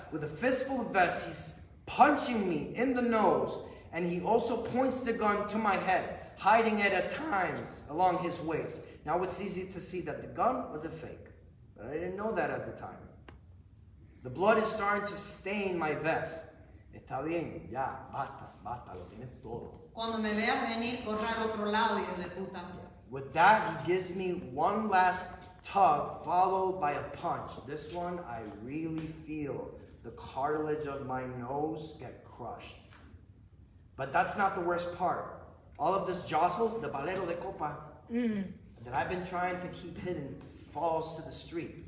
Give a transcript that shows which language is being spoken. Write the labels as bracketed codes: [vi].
[en] With a fistful of vest, he's punching me in the nose. And he also points the gun to my head, hiding it at times along his waist. Now it's easy to see that the gun was a fake. But I didn't know that at the time. The blood is starting to stain my vest. [es] Está bien, ya, basta, lo tienes todo. Cuando me veas venir, corra al otro lado, hijo de puta. [en] With that, he gives me one last tug, followed by a punch. This one, I really feel the cartilage of my nose get crushed. But that's not the worst part. All of this jostles, the balero de copa, that I've been trying to keep hidden, falls to the street.